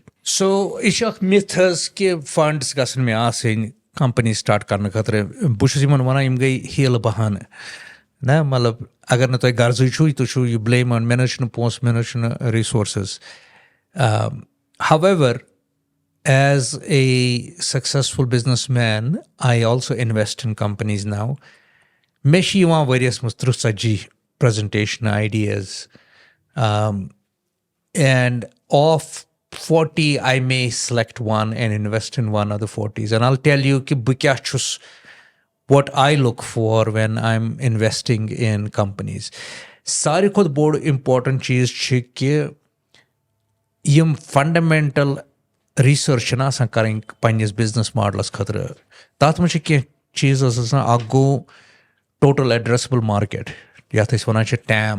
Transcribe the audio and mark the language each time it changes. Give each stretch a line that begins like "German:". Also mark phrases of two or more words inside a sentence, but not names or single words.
Kashmiri: So یہِ چھِ اکھ myth حظ کہِ فنڈس گژھن مےٚ آسٕنۍ کمپنی سٹارٹ کرنہٕ خٲطرٕ بہٕ چھُس یِمن وَنان یِم گٔے ہیلہٕ بہانہٕ نہ مطلب اگر نہٕ تۄہہِ غرضٕے چھُے تُہۍ چھُو یہِ بٕلیم مےٚ نہ حظ چھُنہٕ پونٛسہٕ مےٚ نہ حظ چھُنہٕ رِسورسٕز
English: however as a successful businessman I also invest in companies now
Kashmiri: مےٚ چھِ یِوان ؤریَس منٛز 30-40
English: presentation ideas and of 40 I may select one and invest in one of the 40s and I'll tell you
Kashmiri: کہ بہٕ کیاہ چھُس
English: what I look for when I'm investing in companies.
Kashmiri: ساروی کھۄتہٕ بوٚڑ اِمپاٹنٹ چیٖز چھِ کہِ یِم
English: fundamental research
Kashmiri: چھِنہ آسان کَرٕنۍ پنٛنِس
English: business models
Kashmiri: خٲطرٕ تَتھ منٛز چھِ کینٛہہ چیٖز حظ آسان اکھ گوٚو
English: total addressable market
Kashmiri: یَتھ أسۍ وَنان چھِ ٹیم